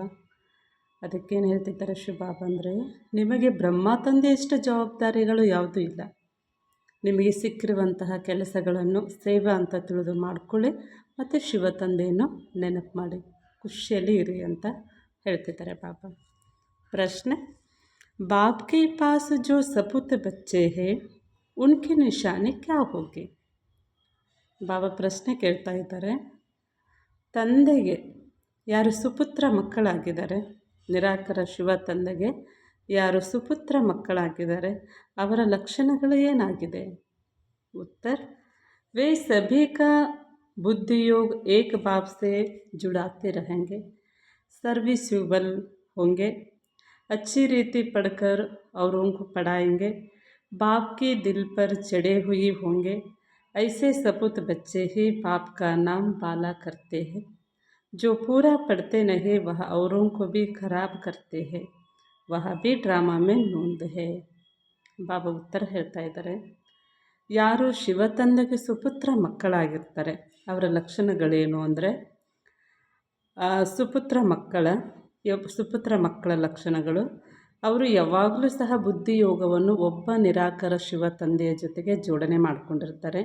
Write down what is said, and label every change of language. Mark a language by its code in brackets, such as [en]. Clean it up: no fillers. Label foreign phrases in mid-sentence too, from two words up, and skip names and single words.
[kn] ಅದಕ್ಕೇನು ಹೇಳ್ತಿದ್ದಾರೆ ಶಿವಬಾಬಾ ಅಂದರೆ, ನಿಮಗೆ ಬ್ರಹ್ಮ ತಂದೆಯಷ್ಟು ಜವಾಬ್ದಾರಿಗಳು ಯಾವುದೂ ಇಲ್ಲ. ನಿಮಗೆ ಸಿಕ್ಕಿರುವಂತಹ ಕೆಲಸಗಳನ್ನು ಸೇವಾ ಅಂತ ತಿಳಿದು ಮಾಡಿಕೊಳ್ಳಿ ಮತ್ತು ಶಿವ ತಂದೆಯನ್ನು ನೆನಪು ಮಾಡಿ ಖುಷಿಯಲ್ಲಿ ಇರಿ ಅಂತ ಹೇಳ್ತಿದ್ದಾರೆ ಬಾಬಾ. [hi] प्रश्न, बाप के पास जो सपूत बच्चे हैं उनकी निशानी क्या होगी? [kn] ಬಾಬಾ ಪ್ರಶ್ನೆ ಕೇಳ್ತಾ ಇದ್ದಾರೆ, ತಂದೆಗೆ ಯಾರು ಸುಪುತ್ರ ಮಕ್ಕಳಾಗಿದ್ದಾರೆ, ನಿರಾಕರ ಶಿವ ತಂದೆಗೆ ಯಾರು ಸುಪುತ್ರ ಮಕ್ಕಳಾಗಿದ್ದಾರೆ ಅವರ ಲಕ್ಷಣಗಳು ಏನಾಗಿದೆ? [hi] उत्तर, वे सभी का बुद्धि योग एक बाप से जुड़ाते रहेंगे, सर्विसेबल होंगे, अच्छी रीति पढ़कर औरों को पढ़ाएंगे, बाप की दिल पर चढ़े हुए होंगे. ऐसे सपूत बच्चे ही बाप का नाम बाला करते हैं. जो पूरा पढ़ते नहीं वह औरों को भी खराब करते हैं, वह भी ड्रामा में नोंद है. [kn] ಬಾಬಾ ಉತ್ತರ ಹೇಳ್ತಾ ಇದ್ದಾರೆ, ಯಾರು ಶಿವ ತಂದೆಗೆ ಸುಪುತ್ರ ಮಕ್ಕಳಾಗಿರ್ತಾರೆ ಅವರ ಲಕ್ಷಣಗಳೇನು ಅಂದರೆ, ಸುಪುತ್ರ ಮಕ್ಕಳ ಲಕ್ಷಣಗಳು, ಅವರು ಯಾವಾಗಲೂ ಸಹ ಬುದ್ಧಿಯೋಗವನ್ನು ಒಬ್ಬ ನಿರಾಕರ ಶಿವ ತಂದೆಯ ಜೊತೆಗೆ ಜೋಡಣೆ ಮಾಡಿಕೊಂಡಿರ್ತಾರೆ.